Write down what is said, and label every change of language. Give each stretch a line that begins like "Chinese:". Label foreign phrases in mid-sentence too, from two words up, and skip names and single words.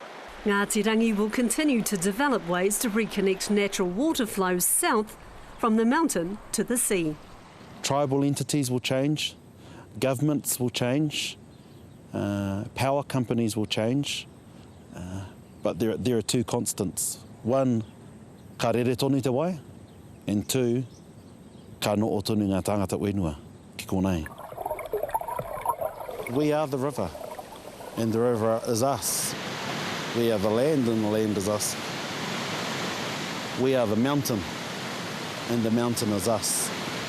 English: Ngāti Rangi will continue to develop ways to reconnect natural water flows south from the mountain to the sea. Tribal entities will change, governments will change, power companies will change, but there are two constants. One,
Māori: ka rere tonu te wai,
English: and two,
Māori: ka no o tonu ngā tangata whenua, ki konei.
English: We are the river, and the river is us. We are the land, and the land is us. We are the mountain, and the mountain is us.